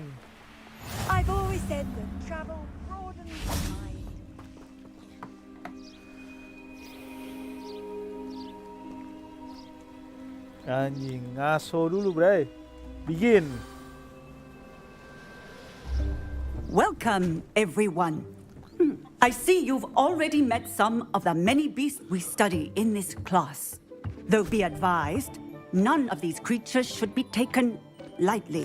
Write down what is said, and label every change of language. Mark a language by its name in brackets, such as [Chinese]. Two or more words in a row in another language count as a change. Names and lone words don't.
[English] I've always said that travel broadens the mind. [Sundanese] Anjing, ngaso dulu, bray. [English] Begin. Welcome, everyone. I see you've already met some of the many beasts we study in this class. Though be advised, none of these creatures should be taken lightly.